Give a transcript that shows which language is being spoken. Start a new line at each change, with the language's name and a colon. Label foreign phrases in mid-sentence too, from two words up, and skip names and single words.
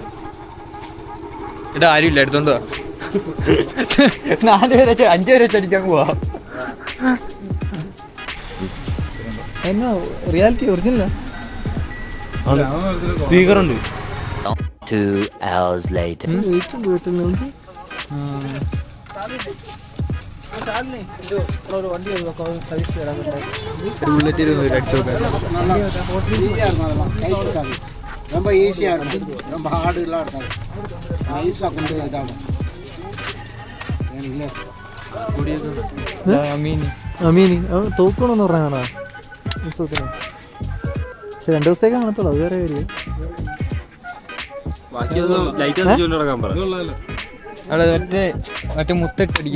Malayalam: ഇവിടെ ആരും ഇല്ല, എടുത്തോണ്ട് പോവാ. 4 പേരെ 5 പേരെ അടിക്കാൻ പോവാ. എന്നാ റിയാലിറ്റി ഒറിജിനലാ? സ്പീക്കറുണ്ട്.
English: 2 hours later.
Tamil: ரொம்ப ஈஸியாக இருக்கும். ரொம்ப ஹார்டுலாம் இருக்காது. நைஸாக கொண்டு இதாகும்.
Malayalam: അമീനി തോക്കണമെന്ന് പറഞ്ഞാ ഉത്സവത്തിന്. പക്ഷെ 2 ദിവസത്തേക്ക് കാണത്തുള്ളൂ. അത് വേറെ കാര്യം. മറ്റേ മുത്തിട്ടടിക്കുന്ന